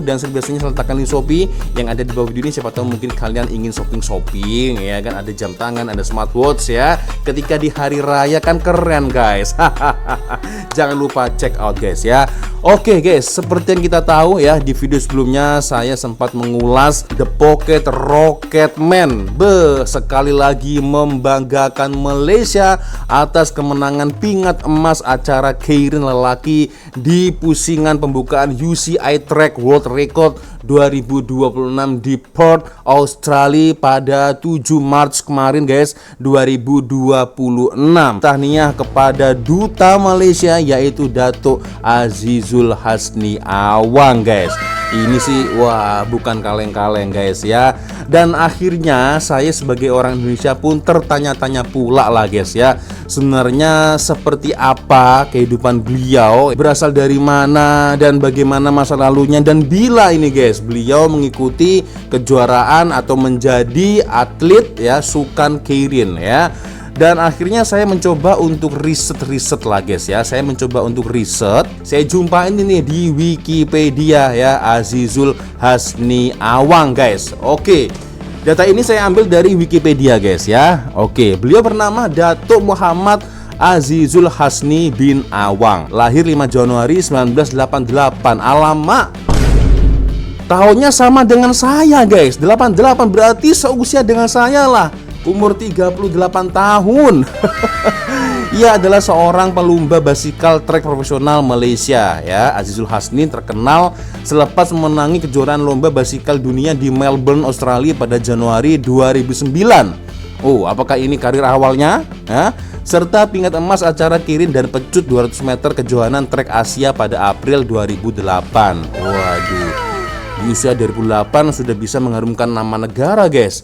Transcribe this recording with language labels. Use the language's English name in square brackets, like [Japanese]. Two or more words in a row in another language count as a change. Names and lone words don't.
[Indonesian] Dan seperti biasanya letakkan link Shopee yang ada di bawah video ini. Siapa tahu mungkin kalian ingin shopping ya kan, ada jam tangan, ada smartwatch ya. Ketika di hari raya kan keren, guys. Jangan lupa [English] check out, guys [Indonesian] ya. Oke, guys, seperti yang kita tahu ya, di video sebelumnya saya sempat mengulas The Pocket Rocketman. Sekali lagi membanggakan Malaysia atas kemenangan pingat emas acara keirin lelaki di pusingan pembukaan UCI Track World Record 2026 di Perth, Australia pada 7 Maret kemarin, guys, 2026. Tahniah kepada Duta Malaysia yaitu Datuk Azizul Hasni Awang, guys. Ini sih wah bukan kaleng-kaleng, guys ya. Dan akhirnya saya sebagai orang Indonesia pun tertanya-tanya pula lah, guys ya. Sebenarnya seperti apa kehidupan beliau, berasal dari mana dan bagaimana masa lalunya, dan bila ini, guys, beliau mengikuti kejuaraan atau menjadi atlet ya sukan keirin ya. Dan akhirnya saya mencoba untuk riset lah, guys ya. Saya mencoba untuk riset. Saya jumpain ini di Wikipedia ya, Azizul Hasni Awang, guys. Oke. Data ini saya ambil dari Wikipedia, guys ya. Oke, beliau bernama Datuk Muhammad Azizul Hasni bin Awang. Lahir 5 Januari 1988. Alamak, tahunnya sama dengan saya, guys. 88 berarti seusia dengan saya lah. Umur 38 tahun. Ia adalah seorang pelumba basikal trek profesional Malaysia ya. Azizul Hasni terkenal selepas memenangi kejuaraan lomba basikal dunia di Melbourne, Australia pada Januari 2009. Oh, apakah ini karir awalnya? serta pingat emas acara Keirin dan pecut 200 meter kejuaraan trek Asia pada April 2008. Waduh, di usia 2008 sudah bisa mengharumkan nama negara, guys.